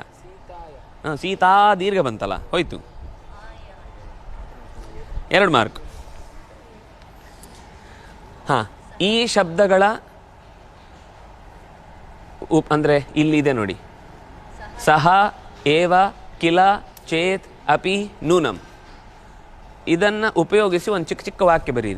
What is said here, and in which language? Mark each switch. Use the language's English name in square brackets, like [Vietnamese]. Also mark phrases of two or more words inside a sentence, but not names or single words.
[Kannada] ಹಾಂ, ಸೀತಾ ದೀರ್ಘ ಬಂತಲ್ಲ, ಹೋಯ್ತು. 2 ಮಾರ್ಕ್. ಹಾಂ, ಈ ಶಬ್ದಗಳ ಅಂದರೆ ಇಲ್ಲಿದೆ ನೋಡಿ. [Sanskrit] ಸಹ, ಏವ, ಕಿಲ, ಚೇತ್, ಅಪಿ, ನೂನಂ. [Kannada] ಇದನ್ನು ಉಪಯೋಗಿಸಿ ಒಂದು ಚಿಕ್ಕ ಚಿಕ್ಕ ವಾಕ್ಯ ಬರೀರಿ.